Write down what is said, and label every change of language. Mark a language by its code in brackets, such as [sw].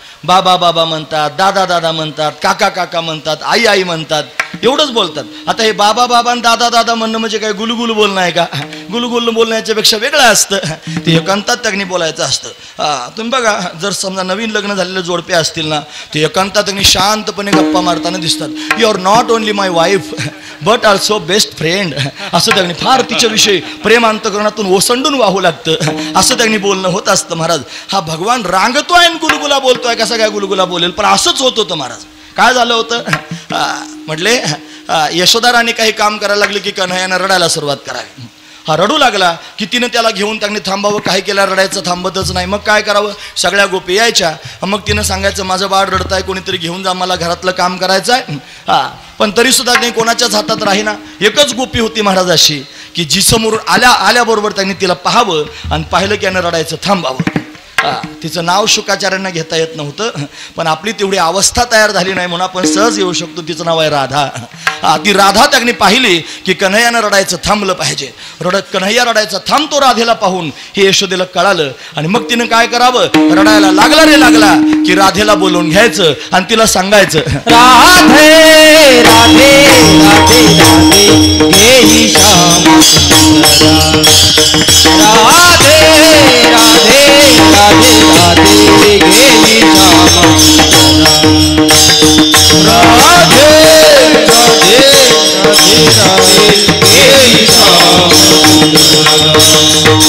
[mr] बाबा बाबा म्हणतात, दादा दादा म्हणतात, काका काका म्हणतात, आई आई म्हणतात, एवढंच बोलतात. आता हे बाबा बाबा आणि दादा दादा म्हणणं म्हणजे काय गुलगुल बोलणं आहे का? गुलगुल बोलण्याच्या पेक्षा वेगळं असतं. ते एकांतात त्यांनी बोलायचं असतं. तुम्ही बघा, जर समजा नवीन लग्न झालेले जोडपे असतील ना, ते एकांतात त्यांनी शांतपणे गप्पा मारताना दिसतात. [en] You are not only my wife but also best friend. [mr] असं त्यांनी फार तिच्याविषयी प्रेम अंतकरणातून ओसंडून वाहू लागतं. असं त्यांनी बोलणं होत असतं. महाराज हा भगवान रांगतोय आणि गुलगुला बोलतोय. कसं काय गुलगुला बोलेल? पण असंच होत होतं महाराज. काय झालं होतं म्हटले, यशोदाराने काही काम करायला लागले की कन्हैयानं रडायला सुरुवात करावी. हा रडू लागला की तिनं त्याला घेऊन त्यांनी थांबावं. काही केल्या रडायचं थांबतच नाही. मग काय करावं? सगळ्या गोपी यायच्या. मग तिनं सांगायचं माझं बाळ रडताय, कोणीतरी घेऊन जा, मला घरातलं काम करायचं आहे. पण तरी सुद्धा नाही कोणाच्याच हातात राहीना. एकच गोपी होती महाराजाशी की जी समोर आल्याबरोबर त्यांनी तिला पाहावं आणि पाहिलं की यानं रडायचं थांबावं. तिचं नाव शुकाचार्यांना घेता येत नव्हतं. पण आपली तेवढी अवस्था तयार झाली नाही म्हणून आपण सहज येऊ शकतो. तिचं नाव आहे राधा. ती राधा त्यांनी पाहिली की कन्हैयानं रडायचं थांबलं पाहिजे. कन्हैया रडायचं थांबतो राधेला पाहून हे यशोदेला कळालं. आणि मग तिनं काय करावं? रडायला लागला रे लागला की राधेला बोलवून घ्यायचं आणि तिला सांगायचं राधे राधे राधे राधे घेई श्याम राधे राधे राधे राधे घेई श्याम राधे राधे राधे राधे घेई श्याम राधे राधे राधे घेई श्याम